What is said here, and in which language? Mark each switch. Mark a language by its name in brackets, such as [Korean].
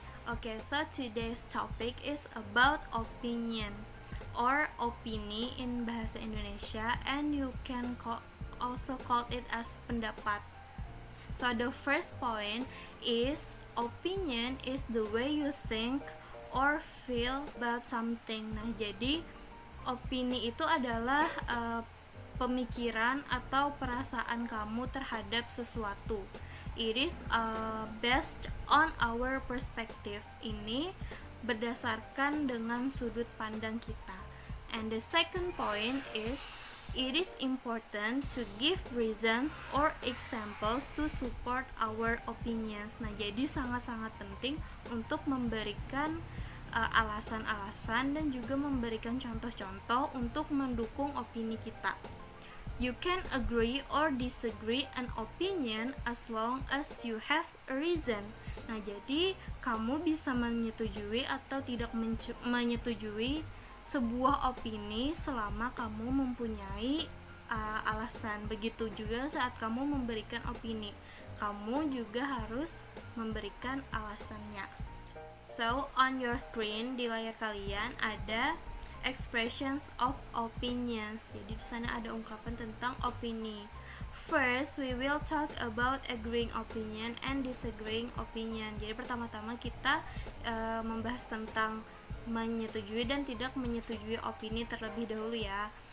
[English] Okay, so today's topic is about opinion or opini in bahasa Indonesia, and you can also call it as pendapat. So the first point is opinion is the way you think or feel about something. [Indonesian] Nah, jadi opini itu adalah pemikiran atau perasaan kamu terhadap sesuatu. [English] It is based on our perspective. [Indonesian] Ini berdasarkan dengan sudut pandang kita. [English] And the second point is it is important to give reasons or examples to support our opinions. [Indonesian] Nah, jadi sangat-sangat penting untuk memberikan alasan-alasan dan juga memberikan contoh-contoh untuk mendukung opini kita. [English] You can agree or disagree an opinion as long as you have a reason. [Indonesian] Nah, jadi kamu bisa menyetujui atau tidak menyetujui sebuah opini selama kamu mempunyai alasan. Begitu juga saat kamu memberikan opini, kamu juga harus memberikan alasannya. [English] So, on your screen [Indonesian] di layar kalian ada [English] expressions of opinions. [Indonesian] Jadi di sana ada ungkapan tentang opini. [English] First, we will talk about agreeing opinion and disagreeing opinion. [Indonesian] Jadi pertama-tama kita membahas tentang menyetujui dan tidak menyetujui opini terlebih dahulu ya.